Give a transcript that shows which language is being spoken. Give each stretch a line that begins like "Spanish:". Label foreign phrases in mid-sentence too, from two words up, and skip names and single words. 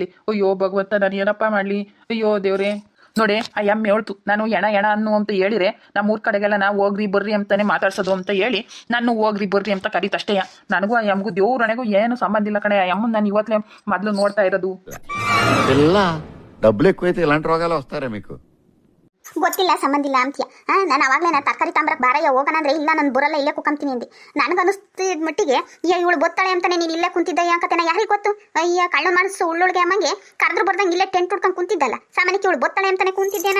Kannada: ಅಯ್ಯೋ ಭಗವಂತ, ನಾನು ಏನಪ್ಪ ಮಾಡಲಿ? ಅಯ್ಯೋ ದೇವ್ರೆ. ನೋಡಿ, ಆ ಅಮ್ಮ ಹೇಳ್ತು, ನಾನು ಎಣ ಅನ್ನು ಅಂತ ಹೇಳಿದ್ರೆ ನಮ್ಮೂರ ಕಡೆಗೆಲ್ಲ ನಾವು ಹೋಗ್ರಿ ಬರ್ರಿ ಅಂತಾನೆ ಮಾತಾಡ್ಸೋದು ಅಂತ ಹೇಳಿ ನಾನು ಹೋಗ್ರಿ ಬರ್ರಿ ಅಂತ ಕರೀತಷ್ಟೇ. ನನಗೂ ಆ ಅಮ್ಮಗೂ ದೇವ್ರಣೆಗೂ ಏನು ಸಂಬಂಧ ಇಲ್ಲ ಕಣೆ. ಆ ಅಮ್ಮನ ನಾನು ಇವತ್ತೇ ಮೊದಲು ನೋಡ್ತಾ ಇರೋದು.
Telugu: ಎಲ್ಲ డబ్బులు ఎక్కువైతే ఇలాంటి రోగాలు వస్తారా మీకు?
Kannada: ಗೊತ್ತಿಲ್ಲ, ಸಂಬಂಧ ಇಲ್ಲ ಅಂತೀಯ. ನಾನು ಅವಾಗಲೇ ನಾನು ತರಕಾರಿ ತಾಂಬ್ರಕ್ಕೆ ಬಾರಯ್ಯ ಹೋಗೋಣಂದ್ರೆ ಇಲ್ಲ, ನಾನು ಬರಲ್ಲ, ಇಲ್ಲೇ ಕುಕ್ಕಂತೀನಿ ಅಂದೆ. ನನಗನ್ನಿಸ್ತಿದ ಮಟ್ಟಿಗೆ ಇವಳು ಬೊತ್ತಾಳೆ ಅಂತಾನೆ ನೀನು ಇಲ್ಲೇ ಕುಂತಿದ್ದ. ಯಾಕಂತ ಯಾರಿಗೆ ಗೊತ್ತು? ಅಯ್ಯ ಕಳ್ಳ ಮನಸ್ಸು ಉಳ್ಳುಳ್ಗೆ ಅಮ್ಮಂಗೆ ಕರೆದ್ರು ಬರ್ದಂಗೆ ಇಲ್ಲೇ ಟೆಂಟ್ ಹುಡ್ಕೊಂಡು ಕುಂತಿದ್ದಲ್ಲ. ಸಾಮಾನ್ಯಕ್ಕೆ ಇವಳು ಬೊತ್ತಾಳೆ ಅಂತಾನೆ ಕುಂತಿದ್ದೇನಾ?